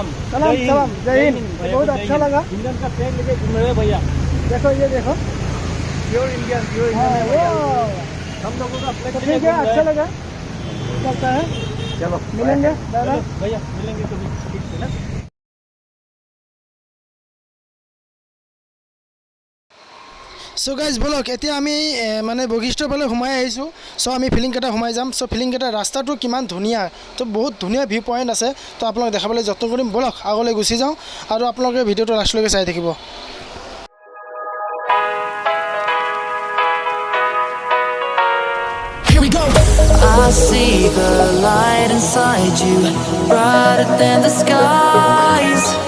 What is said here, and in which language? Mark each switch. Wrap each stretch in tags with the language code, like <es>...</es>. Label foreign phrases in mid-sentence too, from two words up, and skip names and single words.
<hi>जय हिंद। बहुत अच्छा लगा। इंडियन का फ्लैग लेके घूम रहे भैया। देखो ये देखो</hi> <en>pure Indian</en> <hi>हम लोगों का फ्लैग ठीक है, अच्छा लगा चलता है। चलो मिलेंगे दादा भैया, मिलेंगे कभी ठीक से ना।</hi> <en>so guys</en> <as>ব'লক এতিয়া আমি মানে বশিষ্ঠৰ ফালে সোমাই আহিছোঁ। চ' আমি ফিলিংকেইটা সোমাই যাম। চ' ফিলিংকেইটা ৰাস্তাটো কিমান ধুনীয়া, তো বহুত ধুনীয়া</as> <en>view point</en> <as>আছে, তো আপোনালোক দেখাবলৈ যত্ন কৰিম। ব'লক আগলৈ গুচি যাওঁ আৰু আপোনালোকে ভিডিঅ'টো লাষ্টলৈকে চাই থাকিব।</as> <en>I see the light inside you, brighter than the skies.</en>